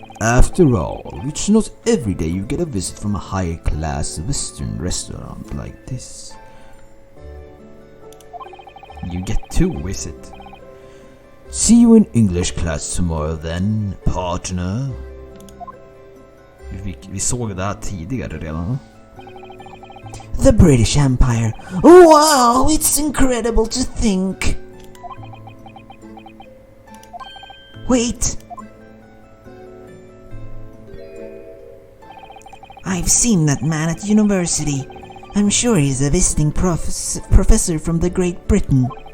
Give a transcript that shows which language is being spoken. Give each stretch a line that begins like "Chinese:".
English: After all, it's not every day you get a visit from a high-class Western restaurant like this. You get to visit. See you in English class tomorrow then, partner.
Swedish: Vi såg det här tidigare redan.
English: The British Empire. Wow, it's incredible to think. Wait. I've seen that man at university. I'm sure he's a visiting professor from the Great Britain.